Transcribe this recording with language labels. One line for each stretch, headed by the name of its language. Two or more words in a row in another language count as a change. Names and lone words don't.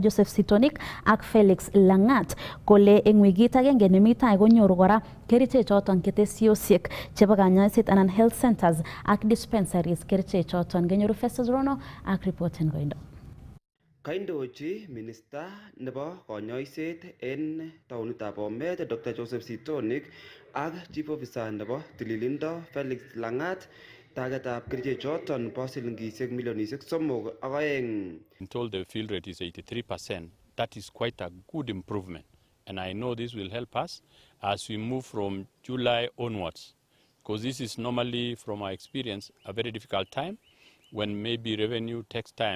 Kalenjin: Joseph Sitonik ak Felix Langat kole eng wikit agenge nemi tai konyoru kora kerichek choton ketesiosiek chebo kanyoiset anan
English: health centers
Kalenjin: ak dispensaries kerichek choton genyoru Festus Rono ak reporten koindo. Kaindochi minister nebo konyoiset en taonitab Bomet Dr. Joseph Sitonik ak
English: chief officer
Kalenjin: nebo tililindo Felix Langat tagetab kerichek choton bo silingisiek milionisiek 3.2.
English: I'm told the fill rate is 83%. That is quite a good improvement. And I know this will help us as we move from July onwards. Because this is normally, from our experience, a very difficult time when maybe revenue takes time.